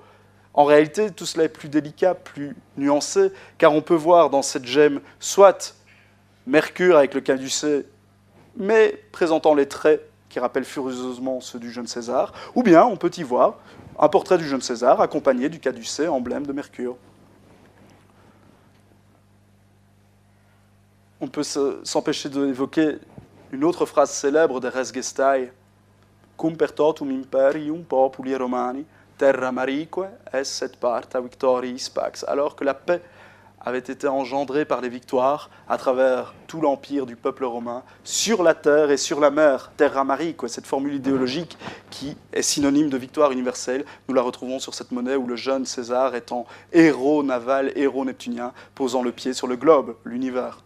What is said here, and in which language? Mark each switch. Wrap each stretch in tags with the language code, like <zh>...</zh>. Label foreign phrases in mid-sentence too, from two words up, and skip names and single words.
<fr>En réalité, tout cela est plus délicat, plus nuancé, car on peut voir dans cette gemme soit Mercure avec le caducée, mais présentant les traits qui rappellent furieusement ceux du jeune César, ou bien on peut y voir un portrait du jeune César accompagné du caducée, emblème de Mercure. On peut s'empêcher d'évoquer une autre phrase célèbre des Res Gestae,</fr> <la>cum pertotum imperium populi romani, terra marique esset parta victoriis pax,</la> <fr>alors que la paix avait été engendrée par les victoires à travers tout l'empire du peuple romain, sur la terre et sur la mer,</fr> <la>terra marique,</la> <fr>cette formule idéologique qui est synonyme de victoire universelle. Nous la retrouvons sur cette monnaie où le jeune César étant héros naval, héros neptunien, posant le pied sur le globe, l'univers.</fr>